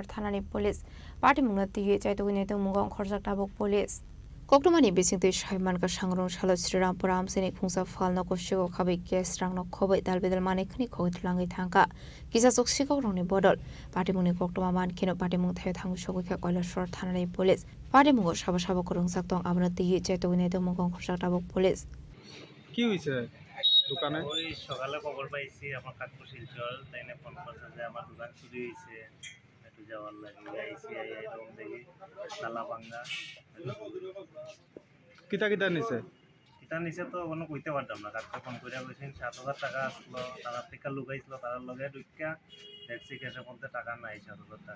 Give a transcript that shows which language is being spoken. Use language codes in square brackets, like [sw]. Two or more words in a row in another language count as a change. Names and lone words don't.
[trp] thanani police partimung na tiye chaitu gune te mungong khorjak tabuk police koktomani besingte shaiman ka sangrong shalo Sriram Puramseni khungsa phalna go shiko khabai gas rangno khobai dalbedal mane khni khogitlangi thangka kisa soksi kokrongni bodol partimuni koktoma mankino partimung thaya thangu shogoi kha koila shor thanani police partimung sabo sabo korong saktong abna tiye chaitu gune te mungong khorjak tabuk police [syl] কি হইছে দোকানে ওই সকালে খবর পাইছি আমার কাকু শিলচর তাইনে ফোন করছে যে আমার দোকান চুরি হইছে একটু যাওয়ার লাগে আইসি রুম দেখি তালা ভাঙা কিতা কিতা নিছে তো কোনো কইতে পারতাম না কাকু ফোন করে কইছেন 7,000 টাকা আসলো তারা থেকে লুকাইছিল তার লগে ঢুকিয়া দেখছি কেসের মধ্যে টাকা নাই 7,000 টাকা